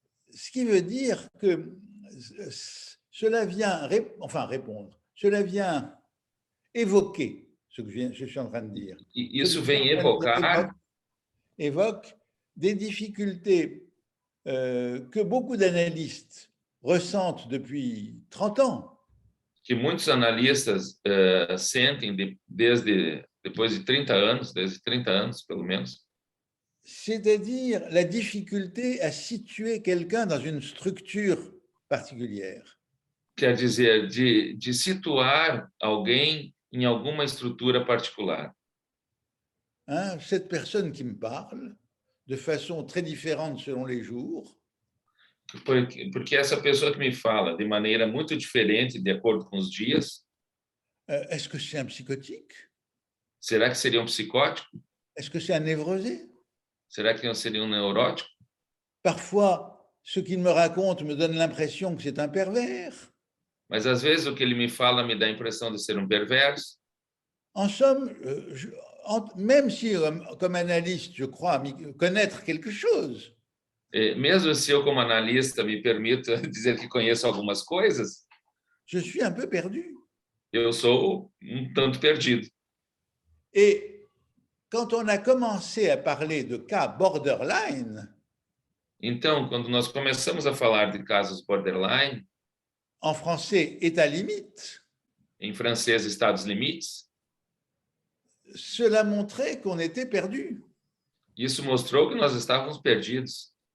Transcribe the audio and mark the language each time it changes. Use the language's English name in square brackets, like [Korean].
[French] Ce qui veut dire que cela vient, répondre, cela vient évoquer ce que je suis en train de dire. [Portuguese] E isso vem evocar [French] évoque des difficultés que beaucoup d'analystes ressentent depuis 30 ans. [Portuguese] que muitos analistas sentem depois de 30 anos, desde 30 anos, pelo menos, [French] C'est-à-dire la difficulté à situer quelqu'un dans une structure particulière. [Portuguese] quer dizer, de situar alguém em alguma estrutura particular. [French] Hein, cette personne qui me parle, de façon très différente selon les jours, [Portuguese] Porque essa pessoa que me fala de maneira muito diferente, de acordo com os dias, [French] est-ce que c'est un psychotique? [Portuguese] será que seria um psicótico? [French] Est-ce que c'est un névrosé? [Portuguese] Será que seria um neurótico? [French] Parfois, ce qu'il me raconte me donne l'impression que c'est un pervers. [Portuguese] Mas às vezes o que ele me fala me dá a impressão de ser um perverso. [French] En somme, même si, comme analyste, je crois connaître quelque chose, [Portuguese] Mesmo se eu, como analista, me permito dizer que conheço algumas coisas, [French] je suis un peu perdu. [Portuguese] eu sou um tanto perdido. [French] Et quand on a commencé à parler de cas borderline, [Portuguese] Então, quando nós começamos a falar de casos borderline, [French] en français état limite, [Portuguese] em francês, estados limites, [French] cela montrait qu'on était perdu. [Portuguese] isso mostrou que nós estávamos perdidos.